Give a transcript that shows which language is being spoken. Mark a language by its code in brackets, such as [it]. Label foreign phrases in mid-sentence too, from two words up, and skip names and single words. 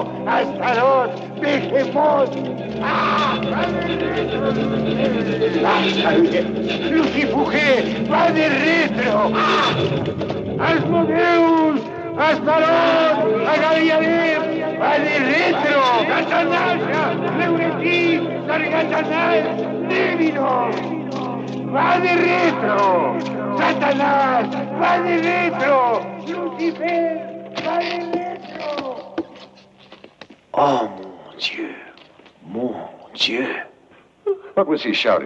[es] ¡Astarot! ¡Behemoth! ¡Ah! ¡Va de retro! ¡Lucifuge! ¡Va de retro! ¡Ah! ¡Asmodeus! ¡Astarot! ¡Agaliarim! ¡Va de retro! ¡Satanás! ¡Leuretí! ¡Sargatanás! ¡Névino! ¡Va de retro! ¡Satanás! ¡Va de retro! ¡Lucifer! ¡Va de retro! [fr] Oh, mon Dieu. Mon Dieu. [en] What was he shouting?